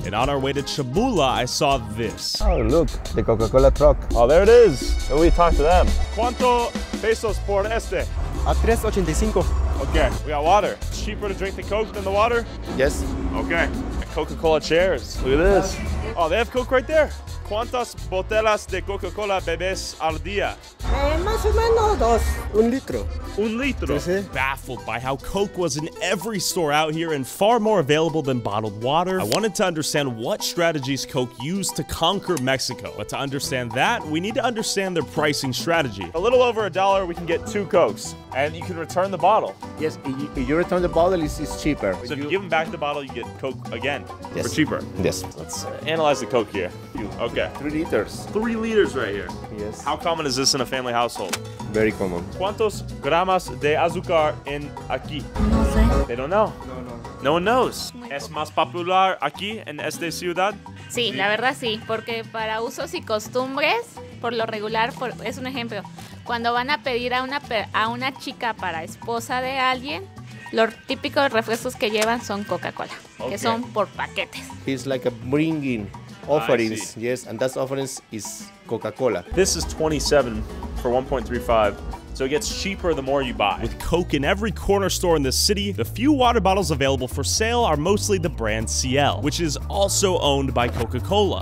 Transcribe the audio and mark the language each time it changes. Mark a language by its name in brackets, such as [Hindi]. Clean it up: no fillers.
[English] And on our way to Chamula, I saw this. Oh, look, the Coca-Cola truck. Oh, there it is. So we talked to them. [Spanish] ¿Cuánto pesos por este? A 3.85. [English] Okay, we got water. It's cheaper to drink the Coke than the water? Yes. Okay. Coca-Cola chairs. Look at this. Oh, they have Coke right there. [Spanish] ¿Cuántas botellas de Coca-Cola bebes al día? Más o menos dos. Un litro. Un litro. [English] Baffled by how Coke was in every store out here and far more available than bottled water, I wanted to understand what strategies Coke used to conquer Mexico. But to understand that, we need to understand their pricing strategy. A little over $1, we can get 2 Cokes, and you can return the bottle. Yes, if you return the bottle, it's cheaper. So if you give them back the bottle, you get Coke again for cheaper. Yes. Let's analyze the Coke here. Okay. 3 liters. 3 liters right here. Yes. How common is this in a family household? Very common. [Spanish] ¿Cuántos gramos de azúcar en aquí? No sé. [English] They don't know. No one knows. [Spanish] ¿Es más popular aquí en esta ciudad? Sí, la verdad sí, porque para usos y costumbres, por lo regular, es un ejemplo, cuando van a pedir a una chica para esposa de alguien, los típicos refrescos que llevan son Coca-Cola, que son por paquetes. [English] It's like a bringing offerings, yes, and that offerings is Coca-Cola. This is 27 for 1.35. So it gets cheaper the more you buy. With Coke in every corner store in the city, the few water bottles available for sale are mostly the brand CL, which is also owned by Coca-Cola.